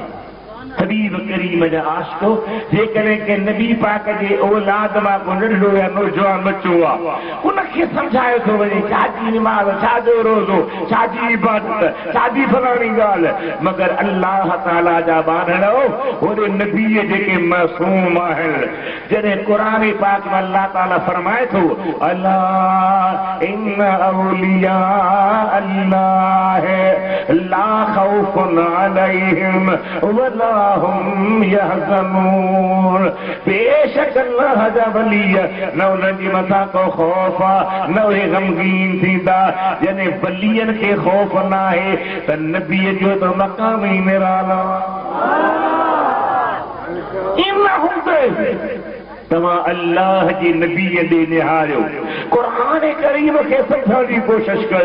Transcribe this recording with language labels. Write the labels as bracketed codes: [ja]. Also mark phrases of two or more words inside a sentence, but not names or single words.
[sd] हबीब करीम जा आशिको, जेकॾहिं के नबी पाक जे औलाद मां को नंढो या नौजवान बच्चो आहे, उनखे सम्झायो थो वञे छाजी निमाज़, छाजो रोज़ो, छाजी इबादत, छाजी फलाणी ॻाल्हि। मगर [ar] الله تعالى [sd] जा बांधड़ो, होॾे नबीअ जेके मासूम आहिनि, जॾहिं क़ुरान पाक में [ar] الله تعالى [sd] फरमाए थो [ar] ألا إن أولياء الله لا خوف عليهم ولا هم يحزنون. [sd] बेशक अल्लाह जा वली न उन्हनि जे मथां को ख़ौफ़ आहे, न उहे ग़मगीन थींदा। जॾहिं वलियनि खे ख़ौफ़ न आहे त नबीअ जो त मक़ाम ई निराला। इन हूंदे तव्हां अल्लाह जी नबीअ ॾे निहारियो, क़ुरान करीम खे सम्झण जी कोशिश कयो।